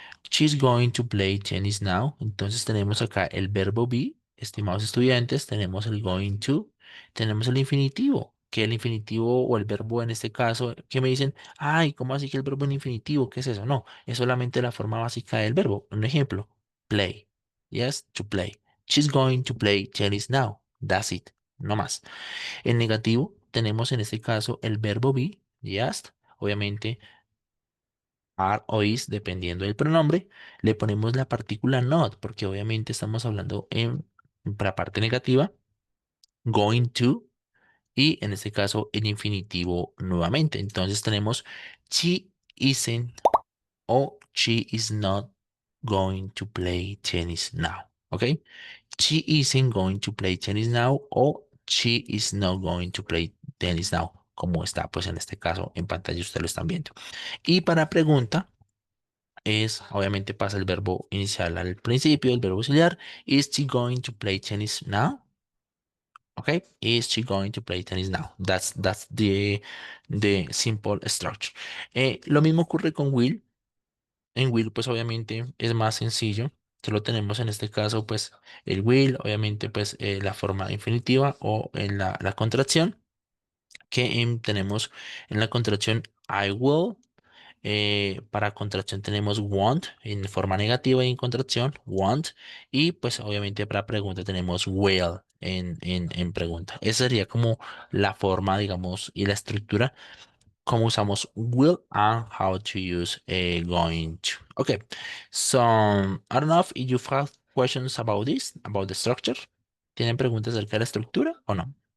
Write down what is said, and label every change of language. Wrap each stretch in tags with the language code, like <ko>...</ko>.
<en>She's going to play tennis now.</en> <es>Entonces tenemos acá el verbo be, estimados estudiantes, tenemos el going to, tenemos el infinitivo, que el infinitivo o el verbo en este caso, que me dicen, ay, ¿cómo así que el verbo en infinitivo? ¿Qué es eso? No, es solamente la forma básica del verbo. Un ejemplo, play.</es> <en>Yes, to play. She's going to play tennis now. That's it.</en> <es>No más. En negativo tenemos en este caso el verbo be, yes. Obviamente are o is, dependiendo del pronombre, le ponemos la partícula not, porque obviamente estamos hablando en la parte negativa, going to, y en este caso el infinitivo nuevamente. Entonces tenemos</es> <en>she isn't o she is not going to play tennis now. ¿Ok? She isn't going to play tennis now o she is not going to play tennis now,</en> <es>como está pues en este caso en pantalla ustedes lo están viendo. Y para pregunta, obviamente pasa el verbo inicial al principio, el verbo auxiliar.</es> <en>Is she going to play tennis now? Okay, is she going to play tennis now? That's the simple structure.</en> <es>Lo mismo ocurre con will. En will, pues obviamente es más sencillo. Solo tenemos en este caso, pues el will, obviamente, pues la forma infinitiva o en la contracción, que tenemos en la contracción</es> <en>I will.</en> <es>Para contracción tenemos want en forma negativa y en contracción want. Y pues obviamente para pregunta tenemos will en pregunta. Esa sería como la forma, digamos, y la estructura como usamos will</es> <en>and how to use going to. Okay, so I don't know if you have questions about this, about the structure.</en> <es>¿Tienen preguntas acerca de la estructura o no?</es>